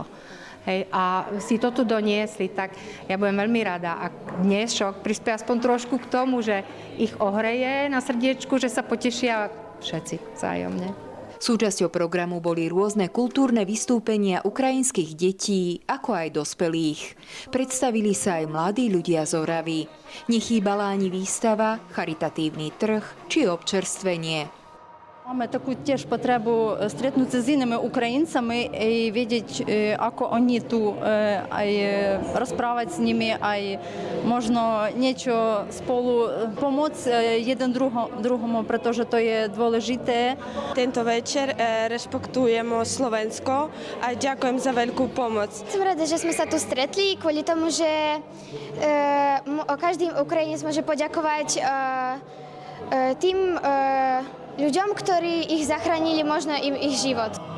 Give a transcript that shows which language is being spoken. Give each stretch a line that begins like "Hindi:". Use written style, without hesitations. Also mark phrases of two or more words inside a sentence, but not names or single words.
Slovak: Hej, a si to tu doniesli, tak ja budem veľmi rada, ak dnešok prispie aspoň trošku k tomu, že ich ohreje na srdiečku, že sa potešia všetci vzájomne. Súčasťou programu boli rôzne kultúrne vystúpenia ukrajinských detí, ako aj dospelých. Predstavili sa aj mladí ľudia z Oravy. Nechýbala ani výstava, charitatívny trh či občerstvenie.
Ukrainian: Máme таку теж потребу стретнутися з іншими українцями і видіти, як вони тут, розправити з ними, а можна нічого сполу допомогти один другому,
Slovak: protože to je dôležité. Tento večer rešpektujeme Slovensko a ďakujem za veľkú pomoc. Som rada, že sme sa tu stretli, kvôli tomu, že každý Ukrajinec môže poďakovať tým ľuďom, ktorí ich zachránili možno im ich život.